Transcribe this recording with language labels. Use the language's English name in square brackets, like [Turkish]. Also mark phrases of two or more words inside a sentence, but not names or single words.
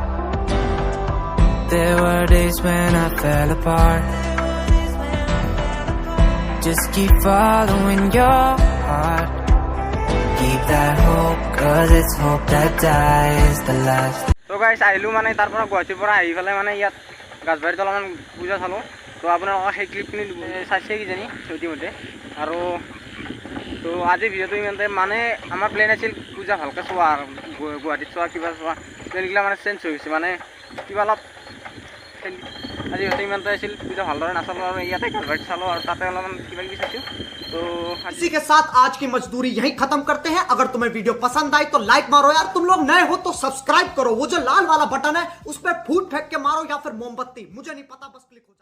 [English] There were days when I fell apart Just keep following your heart Keep that hope Cause it's hope that dies the last [Assamese] তো গাইছ আহিলোঁ মানে তাৰ পৰা গুৱাহাটীৰ পৰা আহি পেলাই মানে ইয়াত গাছবাৰীত অলপমান পূজা চালোঁ তো আপোনালোকক সেই ক্লিপখিনি চাইছে কিজানি ইতিমধ্যে আৰু তো আজি ভিডিঅ'টো ইমানতে মানে আমাৰ প্লেন আছিল পূজা ভালকৈ চোৱা আৰু গুৱাহাটীত চোৱা কিবা চোৱা প্লেনগিলা মানে চেঞ্জ হৈ গৈছে মানে কিবা অলপ আজি ভিডিঅ'টো ইমানতে আছিল পূজা ভালদৰে নাচালোঁ আৰু ইয়াতে গাছবাৰীত চালোঁ আৰু তাতে অলপমান কিবা কিবি চাইছোঁ तो [Hindi] इसी के साथ आज की मजदूरी यहीं खत्म करते हैं अगर तुम्हें वीडियो पसंद आई तो लाइक मारो यार तुम लोग नए हो तो सब्सक्राइब करो वो जो लाल वाला बटन है उस पर फूट फेंक के मारो या फिर मोमबत्ती मुझे नहीं पता बस क्लिक हो जाए